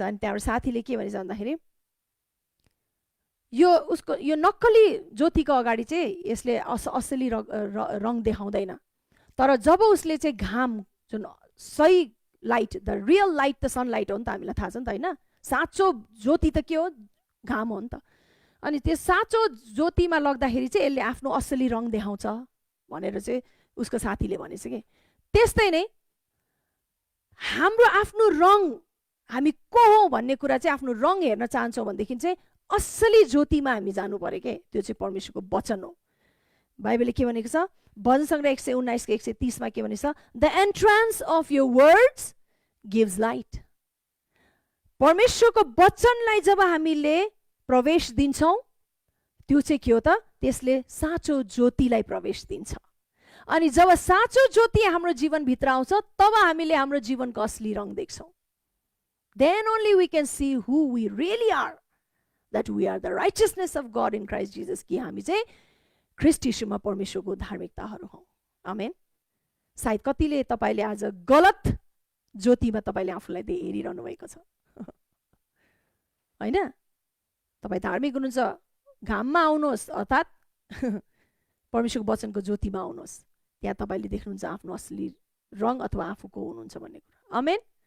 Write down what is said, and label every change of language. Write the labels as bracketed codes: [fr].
[ne] अनि त्यहाँबाट साथीले के भनेछ भन्दाखेरि यो नक्कली ज्योतिको अगाडि चाहिँ यसले असली रङ देखाउँदैन, तर जब उसले चाहिँ घाम जुन सही लाइट, [en] the real light [ne] त सनलाइट हो नि त, हामीलाई थाहा छ नि त होइन। साँचो ज्योति त के हो, घाम हो नि त। अनि त्यो साँचो ज्योतिमा लग्दाखेरि चाहिँ यसले आफ्नो असली रङ देखाउँछ भनेर चाहिँ उसको साथीले भनेछ कि। त्यस्तै नै हाम्रो आफ्नो रङ, हामी को हो भन्ने कुरा चाहिँ आफ्नो रङ हेर्न चाहन्छौँ भनेदेखि चाहिँ असली ज्योतिमा हामी जानु पर्यो के। त्यो चाहिँ परमेश्वरको वचन हो। बाइबलले के भनेको छ, भजन सङ्ग्रह 119:130 मा के भनेछ, [en] The entrance of your words gives light. [ne] परमेश्वरको वचनलाई जब हामीले प्रवेश दिन्छौँ त्यो चाहिँ के हो त, त्यसले साँचो ज्योतिलाई प्रवेश दिन्छ। अनि जब साँचो ज्योति हाम्रो जीवनभित्र आउँछ तब हामीले हाम्रो जीवनको असली रङ देख्छौँ। [en] Then only we can see who we really are, that we are the righteousness of God in Christ Jesus, [ne] कि हामी चाहिँ ख्रीष्ट यीशुमा परमेश्वरको धार्मिकताहरू हौँ। आमेन। सायद कतिले तपाईले आज गलत ज्योतिमा तपाईँले आफूलाई हेरिरहनु भएको छ होइन? तपाईँ धार्मिक हुनुहुन्छ, घाममा आउनुहोस्, अर्थात् परमेश्वरको वचनको ज्योतिमा आउनुहोस्, त्यहाँ तपाईँले देख्नुहुन्छ आफ्नो असली रङ अथवा आफूको हुनुहुन्छ भन्ने कुरा। आमेन।